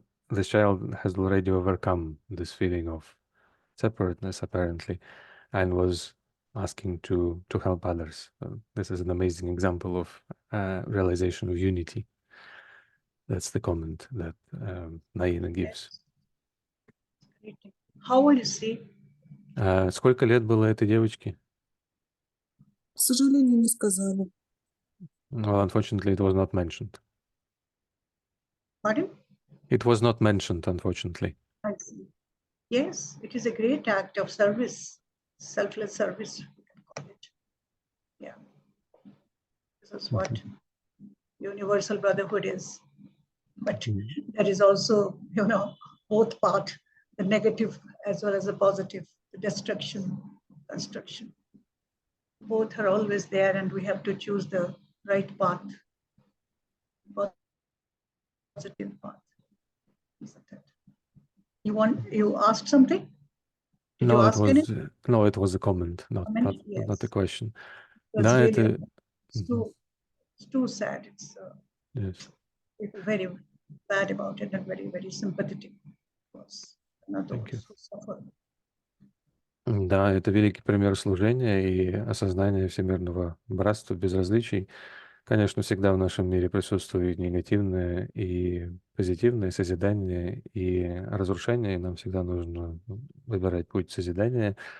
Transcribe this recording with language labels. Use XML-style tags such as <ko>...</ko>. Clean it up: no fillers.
<en>This child has already overcome this feeling of separateness, apparently, and was asking to help others. This is an amazing example of realization of unity. That's the comment that Naina gives. How old is she?</en> <ru>Сколько лет было этой девочке? К сожалению, не сказали.</ru> <en>Well, unfortunately, it was not mentioned. Pardon? It was not mentioned, unfortunately. I see. Yes, it is a great act of service, selfless service, we can call it. Yeah. This is what universal brotherhood is. But there is also, both part, the negative as well as the positive, the destruction, construction. Both are always there, and we have to choose the right path, positive path. Isn't it? You asked something? Did you ask anything? No, it was a comment, not Yes. a question. It's</en> <ru>Да,</ru> <en>really,</en> <ru>это...</ru> <en>it's too sad. It's Yes. people very bad about it and very, very sympathetic. Thank you.</en> <ru>Да, это великий пример служения и осознания всемирного братства без различий. Конечно, всегда в нашем мире присутствует негативное и позитивное, созидание и разрушение, и нам всегда нужно выбирать путь созидания.</ru>